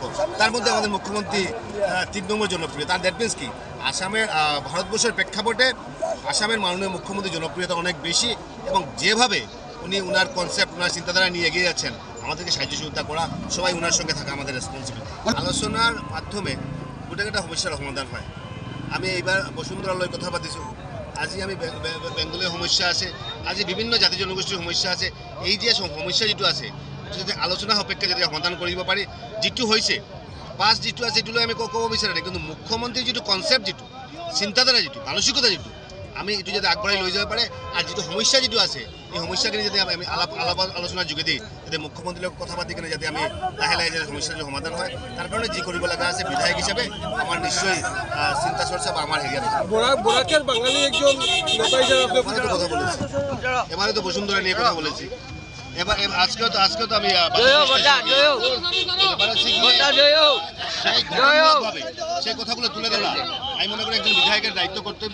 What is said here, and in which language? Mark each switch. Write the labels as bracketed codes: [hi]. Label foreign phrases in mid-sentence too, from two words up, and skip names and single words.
[bn] তার মধ্যে আমাদের মুখ্যমন্ত্রী 3 নম্বর জনপ্রিয়। তার [en] that means [bn] কি আসামের ভারতবর্ষের প্রেক্ষাপটে আসামের মাননীয় মুখ্যমন্ত্রীর জনপ্রিয়তা অনেক বেশি এবং যেভাবে উনি ওনার কনসেপ্ট ওনার চিন্তাধারা নিয়ে এগিয়ে যাচ্ছেন আমাদেরকে সাহায্য সহযোগিতা করা, সবাই ওনার সঙ্গে থাকা আমাদের রেসপন্সিবিলিটি। [as] আলোচনার মাধ্যমে গোটেকেইটা সমস্যার সমাধান হয়। আমি এইবাৰ বসুন্ধৰালৈ কথা পাতিছোঁ, আজি আমি বেংগলীয় সমস্যা আছে, আজি বিভিন্ন জাতি জনগোষ্ঠীৰ সমস্যা আছে। এই যে সমস্যা যিটো আছে যদি আলোচনা সাপেক্ষে যদি সমাধান কৰিব পাৰি, যিটো হৈছে পাছ যিটো আছে এইটো লৈ আমি ক'ব বিচাৰা নাই, কিন্তু মুখ্যমন্ত্ৰীৰ যিটো কনচেপ্ট, যিটো চিন্তাধাৰা, যিটো মানসিকতা, যিটো আমি এইটো যদি আগবঢ়াই লৈ যাব পাৰে আৰু যিটো সমস্যা যিটো আছে এই সমস্যাখিনি যদি আমি আলোচনাৰ যোগেদি যাতে মুখ্যমন্ত্ৰীৰ লগত কথা পাতি কিনে যাতে আমি লাহে লাহে যাতে সমস্যাটো সমাধান হয়, তাৰ কাৰণে যি কৰিব লগা আছে বিধায়ক হিচাপে আমাৰ নিশ্চয় চিন্তা চৰ্চা বা আমাৰ হেৰিয়াত আছে। [bn] বরাকের বাঙালি একজন নেতা হিসেবে কথা বলেছি, এবারে তো বসুন্ধরা নিয়ে কথা বলেছি, এবার আজকেও তো আমি সেই কথাগুলো তুলে ধরা আমি মনে করি একজন বিধায়কের দায়িত্ব কর্তব্য।